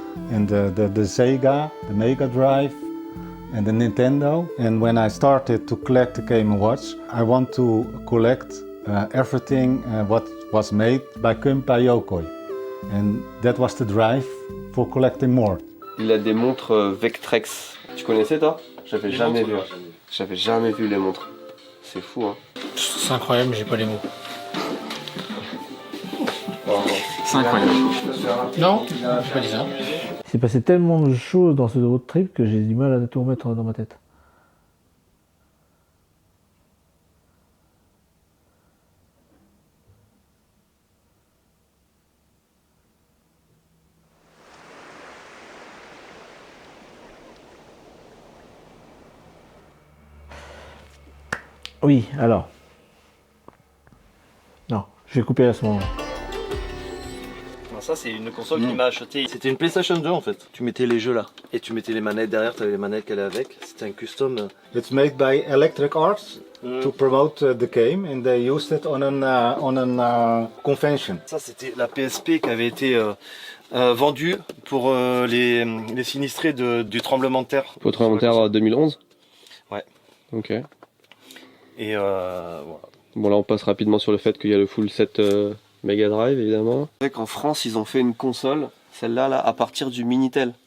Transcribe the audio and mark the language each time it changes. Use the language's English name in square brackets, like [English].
[English] And the Sega, the Mega Drive and the Nintendo. And when I started to collect the Game & Watch, I want to collect everything what was made by Kumpa Yokoi. And that was the drive for collecting more. [French] Il a des montres Vectrex. Tu connaissais toi? J'avais jamais vu. J'avais jamais vu les montres. C'est fou, hein. C'est incroyable, j'ai pas les mots. C'est incroyable. Non, j'ai pas dit ça. Il s'est passé tellement de choses dans ce road trip que j'ai du mal à tout remettre dans ma tête. Oui, alors. Non, je vais couper à ce moment-là. Ça c'est une console qu'il m'a acheté. C'était une PlayStation 2 en fait. Tu mettais les jeux là et tu mettais les manettes derrière, tu avais les manettes qu'elle avait avec. C'était un custom. [English] It's made by Electric Arts to promote the game, and they used it on a convention. [French] Ça c'était la PSP qui avait été vendue pour les sinistrés du tremblement de terre. Pour le tremblement de terre 2011. Ouais. Ok. Et voilà. Bon là on passe rapidement sur le fait qu'il y a le full set Mega Drive évidemment. En France ils ont fait une console, celle-là là, à partir du Minitel.